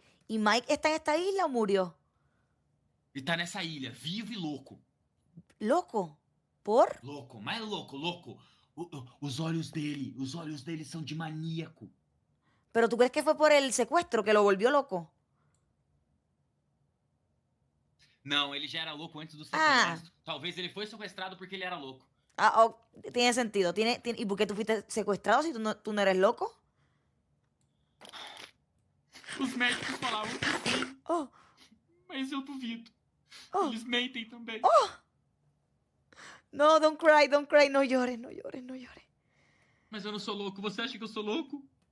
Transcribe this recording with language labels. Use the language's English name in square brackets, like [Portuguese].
[Spanish] ¿Y Mike está en esta isla o murió? [Portuguese] Ele tá nessa ilha, vivo e louco. [Spanish] ¿Loco? ¿Por? [Portuguese] Louco, mais louco. Os olhos dele são de maníaco. [Spanish] ¿Pero tú crees que fue por el secuestro que lo volvió loco? [Portuguese] Não, ele já era louco antes do Ah. sequestro. Talvez ele foi sequestrado porque ele era louco. [Spanish] Ah, oh, tiene sentido. ¿Y por qué tú fuiste secuestrado si tú no eres loco? [Portuguese] Os médicos falavam que sim, Oh, mas eu duvido. oh. Eles mentem também. [Spanish] No, [English] don't cry. [Spanish] No llores. [Portuguese] Mas eu não sou louco. Você acha que eu sou louco?